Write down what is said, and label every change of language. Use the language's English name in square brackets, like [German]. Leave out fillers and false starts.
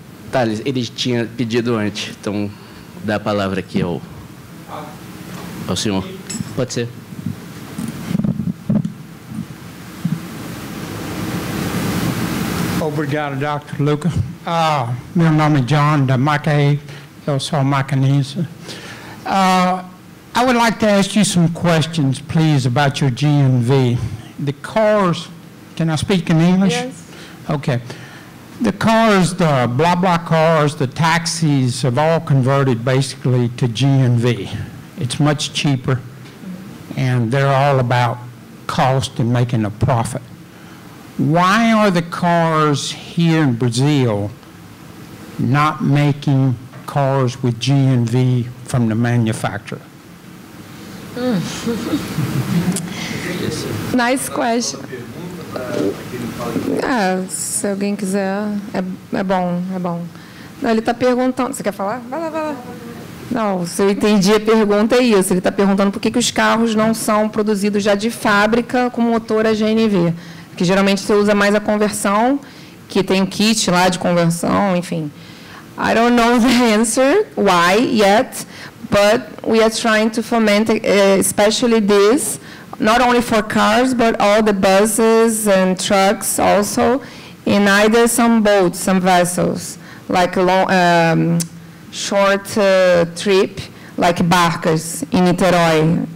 [Portuguese] Thales, ele tinha pedido antes, então dá a palavra aqui ao senhor. Pode ser. Obrigado, Dr. Luca. Meu nome é John da Macaé, eu sou macanense. [English] I would like to ask you some questions, please, about your GNV. The cars, can I speak in English? Yes. Okay. The cars, the blah blah cars, the taxis have all converted basically to GNV. It's much cheaper, and they're all about cost and making a profit. Why are the cars here in Brazil not making cars with GNV from the manufacturer? Nice question. [Portuguese] Se alguém quiser, é bom, é bom. Não, ele está perguntando... Você quer falar? Vai lá, vai lá. Não, se eu entendi a pergunta é isso. Ele está perguntando por que os carros não são produzidos já de fábrica com motor a GNV. Porque geralmente você usa mais a conversão, que tem um kit lá de conversão, enfim. [English] I don't know the answer, why yet, but we are trying to foment, especially this, not only for cars, but all the buses and trucks also, in either some boats, some vessels, like a long, short trip, like barcas in Niterói.